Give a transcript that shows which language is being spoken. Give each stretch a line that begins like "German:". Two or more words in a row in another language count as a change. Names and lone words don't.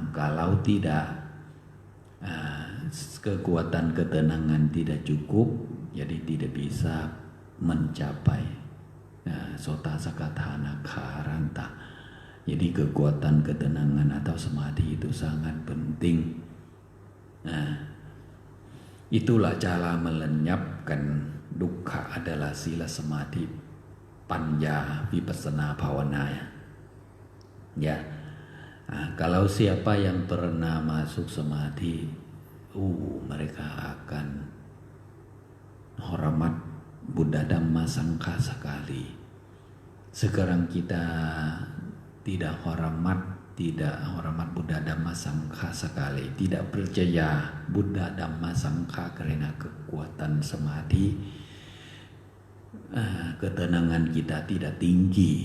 Indonesian: Kalau tidak, kekuatan ketenangan tidak cukup, jadi tidak bisa mencapai sota sakatana karanta. Jadi kekuatan ketenangan atau samadhi itu sangat penting. Itulah cara melenyapkan dukkha adalah sila samadhi panya vipassana bhavana ya. Kalau siapa yang pernah masuk samadhi, mereka akan hormat Buddha Dhamma Sangha sekali. Sekarang kita tidak hormat Buddha Dhamma Sangha sekali, tidak percaya Buddha Dhamma Sangha karena kekuatan samadhi, ketenangan kita tidak tinggi.